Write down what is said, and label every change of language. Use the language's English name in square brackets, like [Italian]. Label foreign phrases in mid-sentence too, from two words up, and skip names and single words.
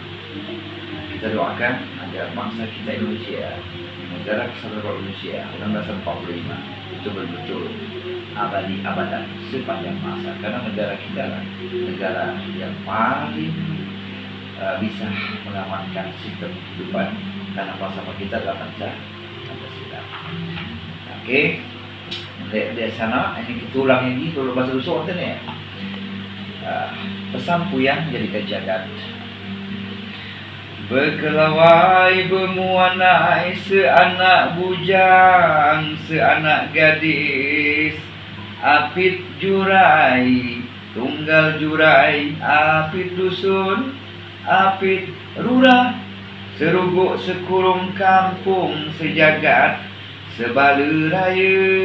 [Indonesian] Kita doakan agar bangsa kita Indonesia, negara kesatuan Indonesia 1945 itu betul-betul abadi abadan sepanjang masa, karena negara kita lah negara yang paling bisa mengamankan sistem kehidupan, karena bersama kita adalah Pancasila. Oke, di sana ini kita ulang ini kalau bahasa Lusuk ya. [Musi] Pesan Puyang jadi kejagat. Berkelawai bermuanai seanak bujang, seanak gadis, apit jurai, tunggal jurai, apit dusun, apit rurah, seruguk sekurung kampung sejagat, sebala raya,